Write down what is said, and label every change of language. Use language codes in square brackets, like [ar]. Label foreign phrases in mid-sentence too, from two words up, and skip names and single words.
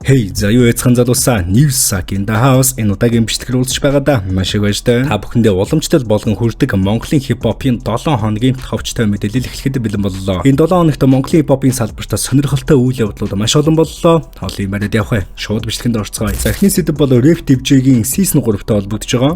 [mn] Hey, за юу яцхан залуусаа Newsak [en] in the house [mn] энэ удаагийн бичлэгээр уулзч байгаадаа маш их баяртай. Та бүхэндээ уламжлалт болгон хүрдэг Монголын хип-хопын 7 хоногийн товчтой мэдээлэл эхлэхэд бэлэн боллоо. Энэ 7 хоногт Монголын хип-хопын салбартаа сонирхолтой үйл явдлууд маш олон боллоо. Хоолын бариад явах. Шууд бичлэгэнд орцгоё. За эхний сэдэв бол Rap DJ-гийн Season 3-тай холбогдож байгаа.